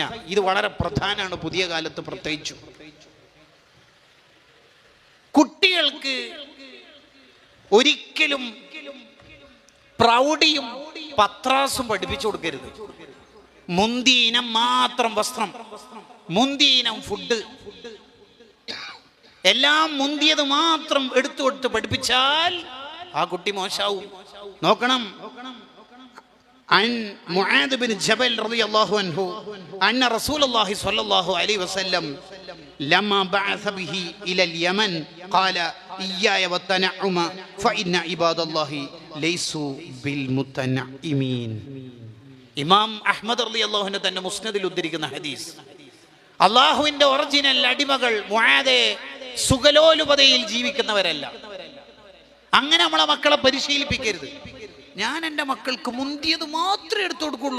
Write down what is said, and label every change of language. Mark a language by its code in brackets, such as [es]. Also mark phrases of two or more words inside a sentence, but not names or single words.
[ml] ഇത് വളരെ പ്രധാനമാണ് പുതിയ കാലത്ത് പ്രത്യേകിച്ചും. കുട്ടികൾക്ക് ഒരിക്കലും പ്രൗഢിയും പത്രാസും പഠിപ്പിച്ചു കൊടുക്കരുത്. മുന്തിയ ഇനം മാത്രം വസ്ത്രം, മുന്തിയ ഇനം ഫുഡ്, എല്ലാം മുന്തിയത് മാത്രം എടുത്തു കൊടുത്ത് പഠിപ്പിച്ചാൽ ആ കുട്ടി മോശാവും. നോക്കണം, [ar] عن معاذ بن جبل رضي الله عنه أن رسول الله صلى الله عليه وسلم لما بعث به إلى اليمن قال إياي والتنعم فإن عباد الله ليسوا بالمتنعمين. [ml] ഇമാം അഹ്മദ് [ar] رضي الله عنه [ml] തന്റെ മുസ്നദിൽ ഉദ്ധരിക്കുന്ന ഹദീസ്, അള്ളാഹുവിന്റെ ഒറിജിനൽ അടിമകൾ മുആദേ സുഖലോലുപതയിൽ ജീവിക്കുന്നവരല്ല. അങ്ങനെ നമ്മളെ മക്കളെ പരിശീലിപ്പിക്കരുത്. ഞാൻ എൻ്റെ മക്കൾക്ക് മുന്തിയത് മാത്രമേ എടുത്തു കൊടുക്കുള്ളൂ.